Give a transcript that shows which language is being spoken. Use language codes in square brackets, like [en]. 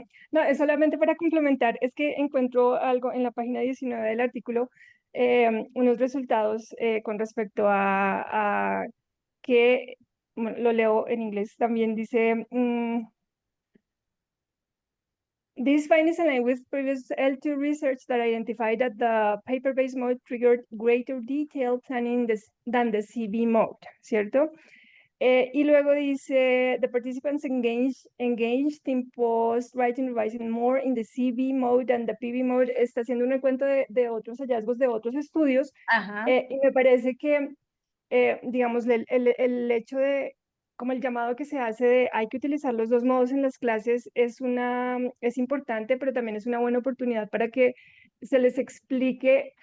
[es] No, es solamente para complementar, es que encuentro algo en la página 19 del artículo, unos resultados con respecto a que, bueno, lo leo en inglés, también dice, [en] these findings align with previous L2 research that identified that the paper-based mode triggered greater detailed planning than the CB mode, [es] ¿cierto? Y luego dice, [en] the participants engaged in post-writing, revising more in the CB mode than the PB mode. [es] Está haciendo un recuento de otros hallazgos de otros estudios. ajá, Y me parece que, digamos, el hecho de, como el llamado que se hace de hay que utilizar los dos modos en las clases es importante, pero también es una buena oportunidad para que se les explique.